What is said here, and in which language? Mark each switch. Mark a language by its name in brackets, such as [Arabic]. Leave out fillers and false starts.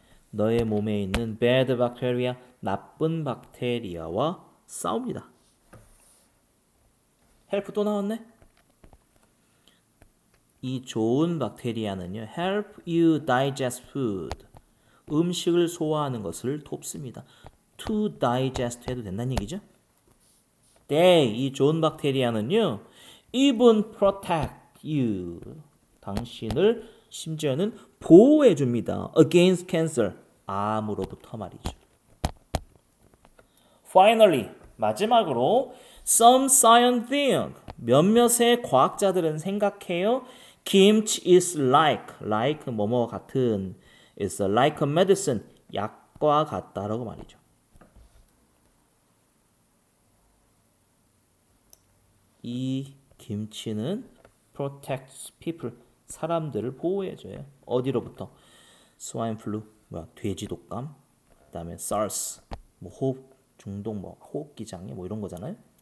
[Korean] 너의 몸에 있는 [English] bad bacteria, [Korean] 나쁜 박테리아와 싸웁니다. help 또 나왔네. 이 좋은 박테리아는요, [English] help you digest food. [Korean] 음식을 소화하는 것을 돕습니다. [English] to digest [Korean] 해도 된다는 얘기죠. 이 좋은 박테리아는요, [English] even protect you. [Korean] 당신을 심지어는 보호해 줍니다. [English] against cancer. [Korean] 암으로부터 말이죠. [English] Finally, [Korean] 마지막으로 [English] some scientists, [Korean] 몇몇의 과학자들은 생각해요. [English] Kimchi is like [Korean] 뭐뭐 같은 [English] is like a medicine, [Korean] 약과 같다라고 말이죠. 이 김치는 [English] protects people, [Korean] 사람들을 보호해줘요. 어디로부터? [English] swine flu, [Korean] 돼지 독감, 그다음에 SARS, 호흡 중독, 호흡기 장애, 이런 거잖아요.